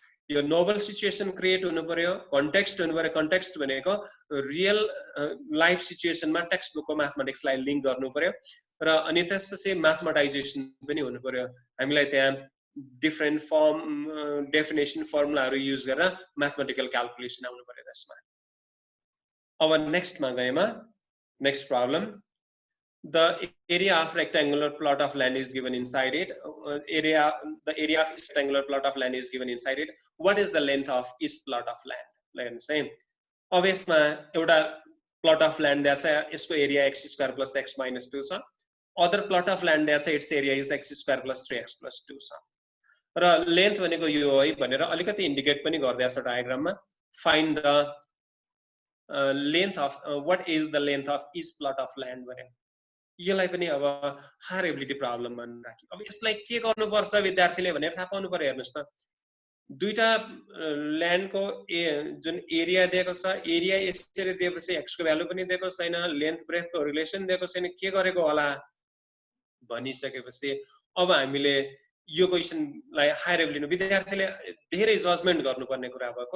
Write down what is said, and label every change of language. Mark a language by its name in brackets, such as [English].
[Nepali] यो novel situation create हुनु पर्यो, कन्टेक्स्ट हुनु पर्यो। कन्टेक्स्ट भनेको रियल लाइफ सिचुएसनमा टेक्स्ट बुकको म्याथमेटिक्सलाई लिङ्क गर्नु पर्यो र अनि त्यसपछि म्याथमेटाइजेसन पनि हुनु पर्यो। हामीलाई त्यहाँ डिफरेन्ट फर्म डेफिनेसन फर्मुलाहरू युज गरेर म्याथमेटिकल क्याल्कुलेसन आउनु पर्यो त्यसमा। अब नेक्स्टमा गएमा [English] Next problem, the area of rectangular plot of land is given inside it. The area of rectangular plot of land is given inside it. What is the length of each plot of land? Let me say, [Nepali] अब यसमा एउटा plot of land दिएको छ, यसको area [English] x square plus x minus 2 [Nepali] छ। [English] other plot of land [Nepali] दिएको छ, [English] its area is x square plus 3x plus 2 छ। [Nepali] र length भनेको यो है भनेर अलिकति इन्डिकेट पनि गर्दैछ डायग्राममा। [English] find the length of what is the length of each plot of land [Nepali] भनेर यसलाई पनि अब हायर एबिलिटी प्रब्लम भनेर राख्यो। अब यसलाई के गर्नुपर्छ विद्यार्थीले भनेर थाहा पाउनु पर्यो। हेर्नुस् त, दुईटा ल्यान्डको जुन एरिया दिएको छ, एरिया यसरी दिएपछि x को भ्यालु पनि दिएको छैन, लेन्थ ब्रेथको रिलेसन दिएको छैन, के गरेको होला भनिसकेपछि अब हामीले यो क्वेशनलाई हायर एबिलिटी विद्यार्थीले धेरै जजमेन्ट गर्नुपर्ने कुरा भयो।